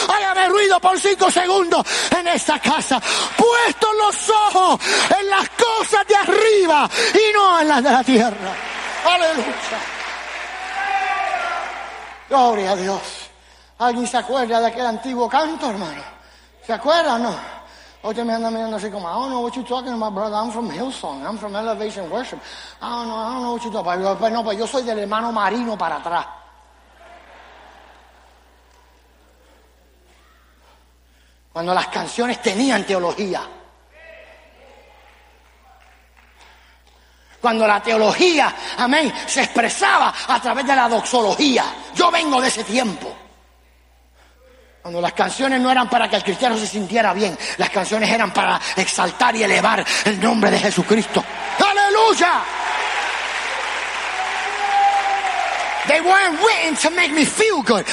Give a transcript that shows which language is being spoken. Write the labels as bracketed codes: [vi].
[es] Hágame ruido por 5 segundos en esta casa. Puesto los ojos en las cosas de arriba y no en las de la tierra. Aleluya. Gloria a Dios. ¿Alguien se acuerda de aquel antiguo canto, hermano? ¿Se acuerda o no? Oye, me andan mirando así como, [en] I don't know what you're talking about, brother. I'm from Hillsong. I'm from Elevation Worship. I don't know what you're talking about. [es] No, pues yo soy del hermano Marino para atrás. Cuando las canciones tenían teología. Cuando la teología, amén, se expresaba a través de la doxología. Yo vengo de ese tiempo. Cuando las canciones no eran para que el cristiano se sintiera bien, las canciones eran para exaltar y elevar el nombre de Jesucristo. ¡Aleluya! [en] They weren't written to make me feel good.